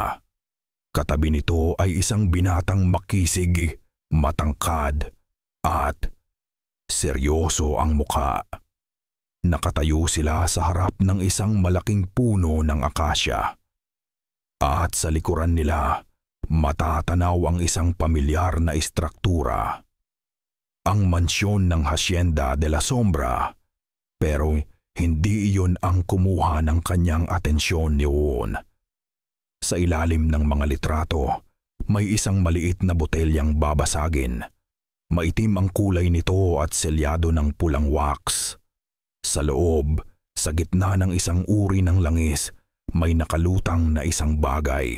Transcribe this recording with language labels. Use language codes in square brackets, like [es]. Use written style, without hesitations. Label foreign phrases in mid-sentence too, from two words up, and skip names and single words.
[tl] Katabi nito ay isang binatang makisig, matangkad at seryoso ang mukha. Nakatayo sila sa harap ng isang malaking puno ng akasya. At sa likuran nila, matatanaw ang isang pamilyar na istruktura. Ang mansyon ng Hacienda de la Sombra, pero hindi iyon ang kumuha ng kanyang atensyon noon. Sa ilalim ng mga litrato, may isang maliit na botelyang babasagin. Maitim ang kulay nito at selyado ng pulang wax. Sa loob, sa gitna ng isang uri ng langis, may nakalutang na isang bagay.